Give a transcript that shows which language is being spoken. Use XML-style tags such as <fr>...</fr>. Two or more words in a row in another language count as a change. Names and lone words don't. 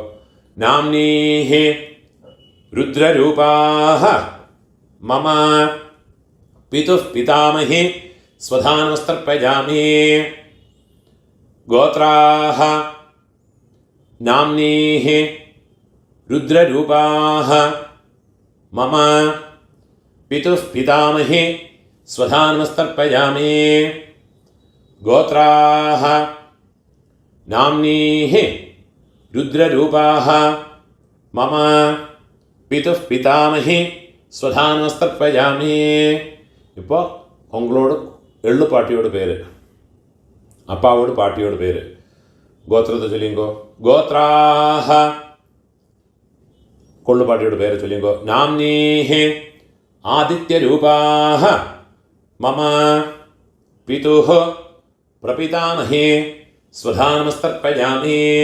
<sa>നാംനീഹ രുദ്രരൂപാഹ മമ പിതുഃ പിതാമഹേ സ്വധാനമസ്തർപ്പയാമി. ഗോത്രാഹ നാംനീഹ രുദ്രരൂപാഹ മമ പിതുഃ പിതാമഹേ स्वधानमस्तर्पयामि गोत्राः नाम्नीः रुद्ररूपाः मम पितुः पितामही स्वधानमस्तर्पयामि</sa> <ta>இப்போ உங்களோட எள்ளுப்பாட்டியோட பேர் அப்பாவோட பாட்டியோட பேர் கோத்திரத்தை சொல்லுங்கோ கோத்ராஹ கொள்ளுப்பாட்டியோட பேர் சொல்லுங்கோ</ta> <sa>നാംനീഹി ആദിത്യരൂപാഹ മമ പിതുഃ പ്രപിതാമഹേ സ്വധാനമസ്തർപ്പയാമി</sa>